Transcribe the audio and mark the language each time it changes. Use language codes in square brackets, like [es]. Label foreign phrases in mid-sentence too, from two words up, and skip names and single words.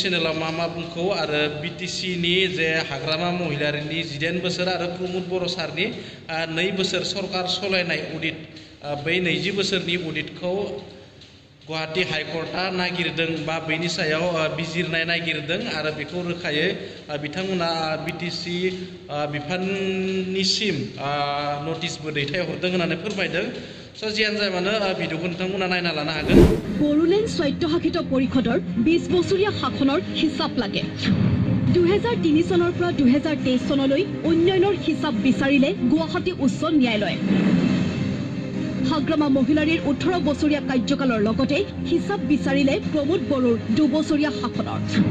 [brx] चेनेलाव मा बुंखौ आरो बिटिसिनि जे हाग्रामा महिलारिनि 18 बोसोर आरो प्रमद बर' सारनि 2 बोसोर सरकार सलायनाय अडिट बै 20 बोसोरनि अडिटखौ गुवाहाटी हाइकर्टआ नागिरदों बा बेनि सायाव बिजिरनाय नागिरदों आरो बेखौ रोखायै बिथांमोना बिटिसि बिफाननिसिम नटिसबो दैथायहरदों होननानै फोरमायदों। स' जियानो जाया मानो भिडिअखौ नोंथांमोना नायना लानो हागोन। [as] बড়োलेण्ड স্বায়ত্তশাসিত পৰিষদৰ 20 বছৰীয়া শাসনৰ হিচাপ লাগে। 2003 চনৰ পৰা 2023 চনলৈ উন্নয়নৰ হিচাপ বিচাৰিলে গুৱাহাটী উচ্চ ন্যায়ালয়। হাগ্ৰামা মহিলাৰীৰ 18 বছৰীয়া কাৰ্যকালৰ লগতে হিচাপ বিচাৰিলে প্ৰমোদ বড়োৰ 2 বছৰীয়া শাসনৰ।